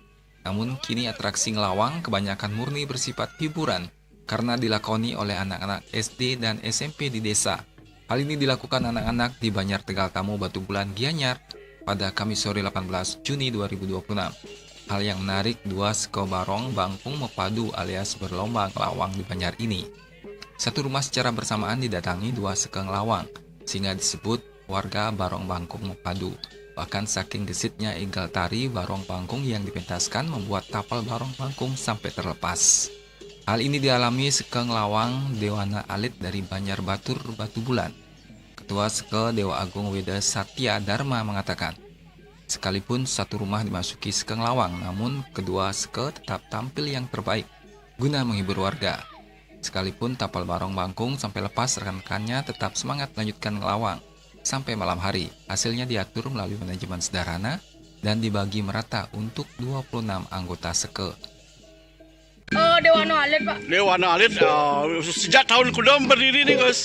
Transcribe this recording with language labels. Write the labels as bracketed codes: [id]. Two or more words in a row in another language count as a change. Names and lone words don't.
[id] Namun kini atraksi ngelawang kebanyakan murni bersifat hiburan karena dilakoni oleh anak-anak SD dan SMP di desa. Hal ini dilakukan anak-anak di Banjar Tegal Tamu Batu Bulan Gianyar pada Kamis sore 18 Juni 2026. Hal yang menarik, dua seko barong bangkung mepadu alias berlomba ngelawang di Banjar ini. Satu rumah secara bersamaan didatangi dua seke ngelawang, sehingga disebut warga barong bangkung mepadu. Bahkan saking gesitnya igal tari barong bangkung yang dipentaskan membuat tapal barong bangkung sampai terlepas. Hal ini dialami seke ngelawang Dewana Alit dari Banjar Batur Batu Bulan. Ketua Seke Dewa Agung Weda Satya Dharma mengatakan, sekalipun satu rumah dimasuki seke ngelawang, namun kedua seke tetap tampil yang terbaik guna menghibur warga. Sekalipun tapal barong bangkung sampai lepas, rekan-rekannya tetap semangat melanjutkan ngelawang sampai malam hari. Hasilnya diatur melalui manajemen sederhana dan dibagi merata untuk 26 anggota seke. Dewana Alit, Pak. Dewana Alit, sejak tahun kuda berdiri nih, Gus?